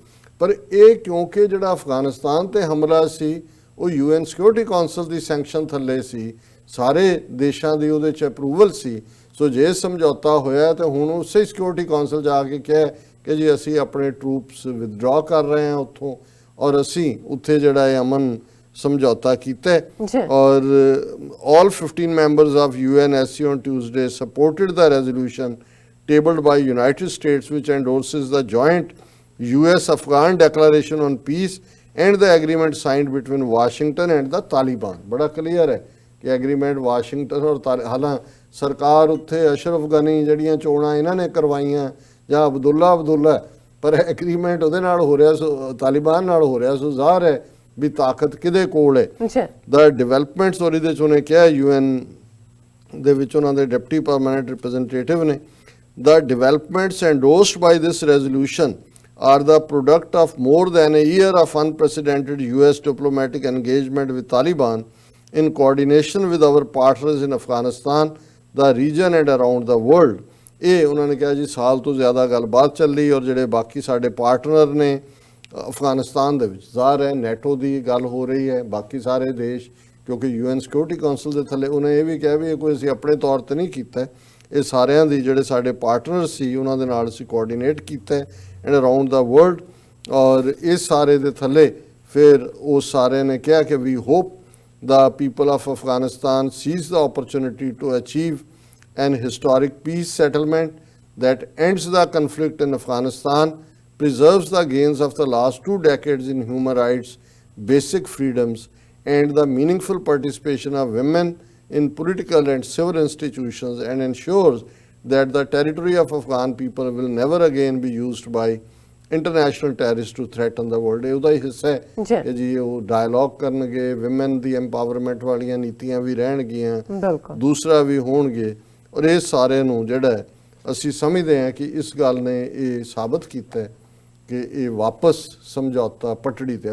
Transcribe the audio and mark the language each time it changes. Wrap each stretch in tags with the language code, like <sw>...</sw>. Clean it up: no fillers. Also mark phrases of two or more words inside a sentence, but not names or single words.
<pa>ਪਰ ਇਹ ਕਿਉਂਕਿ ਜਿਹੜਾ ਅਫਗਾਨਿਸਤਾਨ ਤੇ ਹਮਲਾ ਸੀ ਉਹ UN ਸਿਕਿਉਰਿਟੀ ਕੌਂਸਲ ਦੀ ਸੈਂਕਸ਼ਨ ਥੱਲੇ ਸੀ, ਸਾਰੇ ਦੇਸ਼ਾਂ ਦੀ ਉਹਦੇ 'ਚ ਅਪਰੂਵਲ ਸੀ। ਸੋ ਜੇ ਸਮਝੌਤਾ ਹੋਇਆ ਤਾਂ ਹੁਣ ਉਸੇ ਸਿਕਿਉਰਿਟੀ ਕੌਂਸਲ ਜਾ ਕੇ ਕਿਹਾ ਕਿ ਜੀ ਅਸੀਂ ਆਪਣੇ</pa> <en>troops withdraw</en> <pa>ਕਰ ਰਹੇ ਹਾਂ ਉੱਥੋਂ, ਔਰ ਅਸੀਂ ਉੱਥੇ ਜਿਹੜਾ ਹੈ ਅਮਨ ਸਮਝੌਤਾ ਕੀਤਾ।</pa> <en>ਔਰ all 15 members of UNSC on Tuesday supported the resolution tabled by United States which endorses the joint US-Afghan declaration on peace and the agreement signed between Washington and the Taliban।</en> <pa>ਬੜਾ ਕਲੀਅਰ ਹੈ ਕਿ ਐਗਰੀਮੈਂਟ ਵਾਸ਼ਿੰਗਟਨ ਔਰ ਹਾਲਾਂ ਸਰਕਾਰ ਉੱਥੇ ਅਸ਼ਰਫ ਗਨੀ ਜਿਹੜੀਆਂ ਚੋਣਾਂ ਇਹਨਾਂ ਨੇ ਕਰਵਾਈਆਂ ਜਾਂ ਅਬਦੁੱਲਾ, ਪਰ ਐਗਰੀਮੈਂਟ ਉਹਦੇ ਨਾਲ ਹੋ ਰਿਹਾ, ਸੋ ਤਾਲਿਬਾਨ ਨਾਲ ਹੋ ਰਿਹਾ। ਸੋ ਜ਼ਾਹਰ ਹੈ ਵੀ ਤਾਕਤ ਕਿਹਦੇ ਕੋਲ ਹੈ।</pa> <en>the developments</en> <pa>ਔਰ ਇਹਦੇ 'ਚ ਉਹਨੇ ਕਿਹਾ UN ਦੇ ਵਿੱਚ ਉਹਨਾਂ ਦੇ</pa> <en>deputy permanent representative</en> <pa>ਨੇ,</pa> <en>the developments endorsed by this resolution are the product of more than a year of unprecedented US diplomatic engagement with Taliban in coordination with our partners in Afghanistan, the region and around the world।</en> <pa>ਇਹ ਉਹਨਾਂ ਨੇ ਕਿਹਾ ਜੀ ਸਾਲ ਤੋਂ ਜ਼ਿਆਦਾ ਗੱਲਬਾਤ ਚੱਲੀ, ਔਰ ਜਿਹੜੇ ਬਾਕੀ ਸਾਡੇ ਪਾਰਟਨਰ ਨੇ ਅਫਗਾਨਿਸਤਾਨ ਦੇ ਵਿੱਚ, ਜ਼ਾਹਰ ਹੈ ਨੈਟੋ ਦੀ ਗੱਲ ਹੋ ਰਹੀ ਹੈ, ਬਾਕੀ ਸਾਰੇ ਦੇਸ਼, ਕਿਉਂਕਿ UN ਸਿਕਿਉਰਿਟੀ ਕੌਂਸਲ ਦੇ ਥੱਲੇ। ਉਹਨੇ ਇਹ ਵੀ ਕਿਹਾ ਵੀ ਇਹ ਕੋਈ ਅਸੀਂ ਆਪਣੇ ਤੌਰ 'ਤੇ ਨਹੀਂ ਕੀਤਾ, ਇਹ ਸਾਰਿਆਂ ਦੀ ਜਿਹੜੇ ਸਾਡੇ ਪਾਰਟਨਰ ਸੀ ਉਹਨਾਂ ਦੇ ਨਾਲ ਅਸੀਂ ਕੋਆਰਡੀਨੇਟ ਕੀਤਾ</pa> <en>and around the world.</en> <pa>ਔਰ ਇਸ ਸਾਰੇ ਦੇ ਥੱਲੇ ਫਿਰ ਉਹ ਸਾਰਿਆਂ ਨੇ ਕਿਹਾ ਕਿ</pa> <en>we hope the people of Afghanistan seize the opportunity to achieve an historic peace settlement that ends the conflict in Afghanistan, preserves the gains of the last 2 decades in human rights, basic freedoms, and the meaningful participation of women in political and civil institutions, and ensures that the territory of Afghan people will never again be used by international terrorist to threaten the world.</en> <pa>ਉਹਦਾ ਹੀ ਹਿੱਸਾ ਹੈ ਕਿ ਜੀ ਉਹ ਡਾਇਲੌਗ ਕਰਨਗੇ, ਵਿਮਨ ਦੀ ਐਮਪਾਵਰਮੈਂਟ ਵਾਲੀਆਂ ਨੀਤੀਆਂ ਵੀ ਰਹਿਣਗੀਆਂ, ਦੂਸਰਾ ਵੀ ਹੋਣਗੇ। ਔਰ ਇਹ ਸਾਰੇ ਨੂੰ ਜਿਹੜਾ ਅਸੀਂ ਸਮਝਦੇ ਹਾਂ ਕਿ ਇਸ ਗੱਲ ਨੇ ਇਹ ਸਾਬਤ ਕੀਤਾ ਕਿ ਇਹ ਵਾਪਸ ਸਮਝੌਤਾ ਪਟੜੀ 'ਤੇ।</pa>